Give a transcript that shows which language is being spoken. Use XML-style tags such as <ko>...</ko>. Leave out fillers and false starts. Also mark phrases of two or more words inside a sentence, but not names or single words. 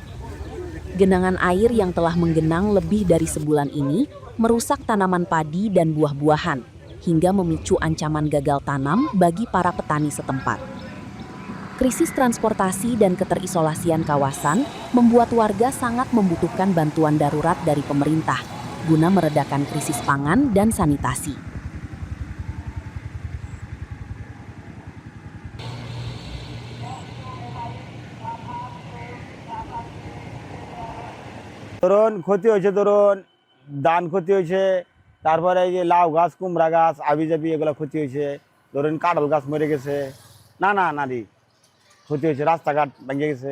<id>Genangan air yang telah menggenang lebih dari sebulan ini merusak tanaman padi dan buah-buahan, hingga memicu ancaman gagal tanam bagi para petani setempat. Krisis transportasi dan keterisolasian kawasan membuat warga sangat membutuhkan bantuan darurat dari pemerintah, guna meredakan krisis pangan dan sanitasi.</id> <bn>ক্ষতি হয়েছে, ধান ক্ষতি হয়েছে, তারপরে এই যে লাউ গাছ, কুমড়া গাছ, আবিজাবি এগুলো ক্ষতি হয়েছে, কাঁঠাল গাছ মরে গেছে, নানা ক্ষতি হয়েছে, রাস্তাঘাট ভেঙে গেছে।</bn>